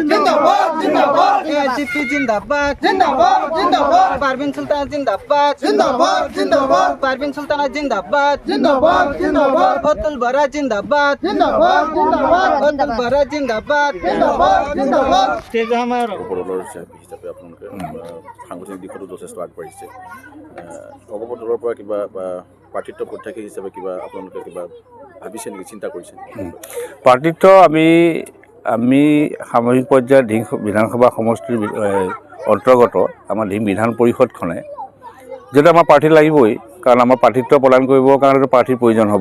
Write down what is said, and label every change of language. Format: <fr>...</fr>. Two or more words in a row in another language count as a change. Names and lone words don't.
<hi>जिंदाबाद जिंदाबाद AGP जिंदाबाद जिंदाबाद जिंदाबाद पारवीन सुल्ताना जिंदाबाद जिंदाबाद जिंदाबाद पारवीन सुल्ताना जिंदाबाद जिंदाबाद जिंदाबाद अतुल बरा जिंदाबाद जिंदाबाद जिंदाबाद अतुल बरा जिंदाबाद जिंदाबाद जिंदाबाद</hi> <as>ওপৰদলৰ হিচাপে আপোনালোকে সাংগঠনিক দিশতো যথেষ্ট আগবাঢ়িছে। অগপ দলৰ পৰা কিবা প্ৰাৰ্থিত্ব প্ৰত্যাশী হিচাপে কিবা আপোনালোকে কিবা ভাবিছে নেকি, চিন্তা কৰিছে? প্ৰাৰ্থিত্ব আমি সামৰিক পৰ্যায়ত ঢিং বিধানসভা সমষ্টিৰ অন্তৰ্গত আমাৰ ঢিং বিধান পৰিষদখনে যিহেতু আমাৰ প্ৰাৰ্থী লাগিবই, কাৰণ আমাৰ প্ৰাৰ্থিত্ব প্ৰদান কৰিবৰ কাৰণেতো প্ৰাৰ্থীৰ প্ৰয়োজন হ'ব।</as>